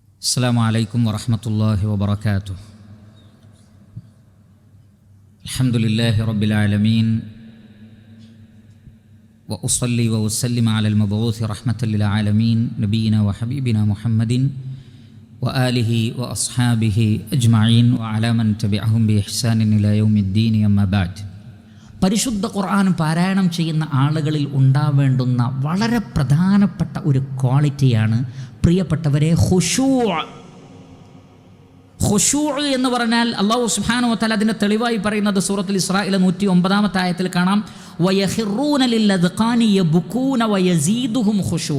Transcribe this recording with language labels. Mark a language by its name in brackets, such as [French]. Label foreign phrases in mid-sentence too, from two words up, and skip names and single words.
[Arabic] السلام عليكم ورحمة الله وبركاته. الحمد لله رب العالمين، وأصلي وأسلم على المبعوث رحمة للعالمين نبينا وحبيبنا محمد وآله وأصحابه أجمعين وعلى من تبعهم بإحسان إلى يوم الدين. أما بعد. [Malayalam] പരിശുദ്ധ ഖുർആൻ പാരായണം ചെയ്യുന്ന ആളുകളിൽ ഉണ്ടാവേണ്ടുന്ന വളരെ പ്രധാനപ്പെട്ട ഒരു ക്വാളിറ്റിയാണ് പ്രിയപ്പെട്ടവരെ ഖുശൂ എന്ന് പറഞ്ഞാൽ അല്ലാഹു [Arabic] سبحانه وتعالى [Malayalam] അതിൻ്റെ തെളിവായി പറയുന്നത് സൂറത്തുൽ ഇസ്രായിലെ 109-ാമത്തെ ആയത്തിൽ കാണാം, [Arabic] ويخرون للأذقان يبكون ويزيدهم خشوعا.